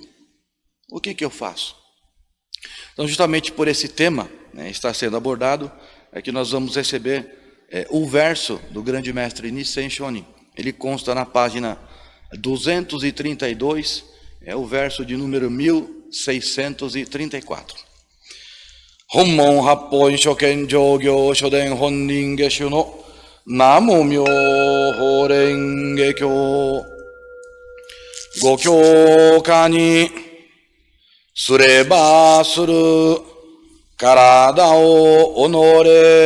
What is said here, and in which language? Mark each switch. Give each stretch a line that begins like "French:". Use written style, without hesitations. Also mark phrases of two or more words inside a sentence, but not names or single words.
Portuguese: O que eu faço? Então, justamente por esse tema, né, está sendo abordado, que nós vamos receber o verso do grande mestre Nissen Shonin. Ele consta na página 232, o verso de número 1634.
Japanese: 本門八品所顕上行所伝本因下種の南無妙法蓮華経御経 かに すれば する 体 を 己